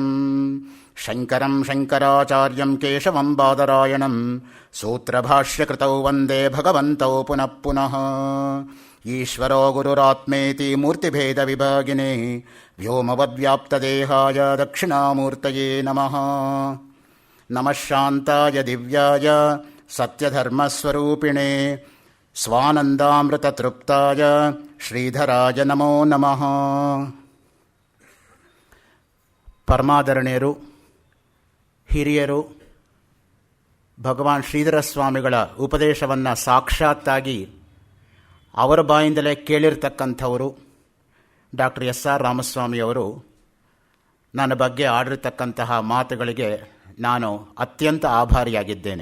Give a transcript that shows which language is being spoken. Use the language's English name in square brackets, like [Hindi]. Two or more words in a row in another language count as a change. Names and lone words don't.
[Sanskrit] ಶಂಕರಂ ಶಂಕರಾಚಾರ್ಯಂ ಕೇಶವಂ ಬಾದರಾಯಣಂ ಸೂತ್ರಭಾಷ್ಯಕೃತೌ ವಂದೇ ಭಗವಂತೌ ಪುನಃ ಪುನಃ. ಈಶ್ವರೋ ಗುರುರಾತ್ಮೇತಿ ಮೂರ್ತಿಭೇದ ವಿಭಾಗಿನೇ ವ್ಯೋಮವದ್ವ್ಯಾಪ್ತದೇಹಾಯ ದಕ್ಷಿಣಾಮೂರ್ತಯೇ ನಮಃ. ನಮಃ ಶಾಂತಾಯ ದಿವ್ಯಾಯ ಸತ್ಯಧರ್ಮಸ್ವರೂಪಿಣೇ ಸ್ವಾನಂದಾಮೃತತೃಪ್ತಾಯ ಶ್ರೀಧರಾಯ ನಮೋ ನಮಃ. [Kannada] ಪರಮಾದರಣೀಯರು, ಹಿರಿಯರು, ಭಗವಾನ್ ಶ್ರೀಧರ ಸ್ವಾಮಿಗಳ ಉಪದೇಶವನ್ನು ಸಾಕ್ಷಾತ್ತಾಗಿ ಅವರ ಬಾಯಿಂದಲೇ ಕೇಳಿರ್ತಕ್ಕಂಥವರು ಡಾಕ್ಟರ್ ಎಸ್ ಆರ್ ರಾಮಸ್ವಾಮಿಯವರು ನನ್ನ ಬಗ್ಗೆ ಆಡಿರ್ತಕ್ಕಂತಹ ಮಾತುಗಳಿಗೆ ನಾನು ಅತ್ಯಂತ ಆಭಾರಿಯಾಗಿದ್ದೇನೆ.